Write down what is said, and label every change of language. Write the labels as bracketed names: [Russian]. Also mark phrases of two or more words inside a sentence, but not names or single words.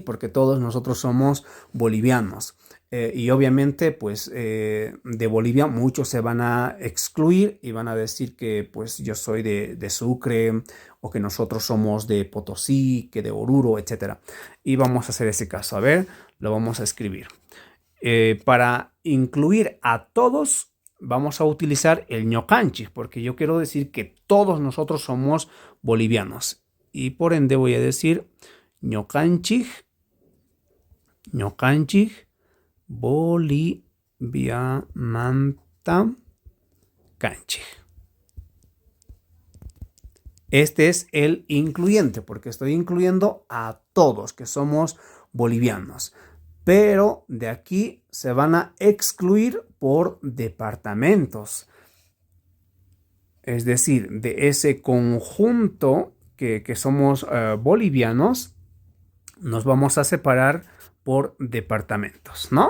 [Spanish] Porque todos nosotros somos bolivianos. Y obviamente, pues, de Bolivia muchos se van a excluir y van a decir que, pues, yo soy de Sucre o que nosotros somos de Potosí, que de Oruro, etc. Y vamos a hacer ese caso. A ver, lo vamos a escribir. Para incluir a todos, vamos a utilizar el ñocanchis, porque yo quiero decir que todos nosotros somos bolivianos. Y por ende voy a decir [Quechua] ñocanchij, Boliviamanta canchij. [Spanish] Este es el incluyente, porque estoy incluyendo a todos que somos bolivianos. Pero de aquí se van a excluir por departamentos. Es decir, de ese conjunto que somos bolivianos, nos vamos a separar por departamentos, ¿no?